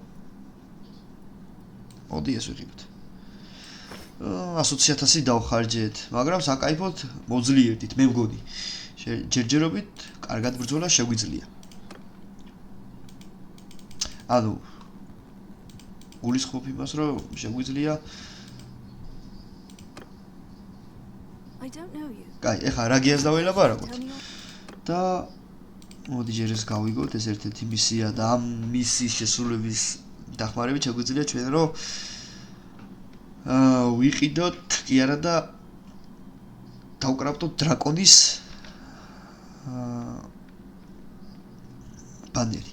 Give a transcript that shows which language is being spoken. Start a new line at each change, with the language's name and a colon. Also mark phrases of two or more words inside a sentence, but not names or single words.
Georgian: მოდი ეს ვიყიდოთ 120000 დავხარჯეთ მაგრამ საკაიფოდ მოძლიერდით მე მგონი ჯერჯერობით კარგად ბრძოლა შეგვიძლია ანუ გულისხმობ იმას რომ შეგვიძლია
English: I don't know you.
Georgian: კაი, ეხლა რაგიას დაველაპარაკოთ.
English: Tell me your...
Georgian: და მოდი ჯერ ეს გავიგოთ, ეს ერთ-ერთი მისია და ამ მისიის შესრულების დახმარებით შეგვიძლია ჩვენ რომ ვიყიდოთ კი არა და დავკრავდოთ დრაკონის ბანერი.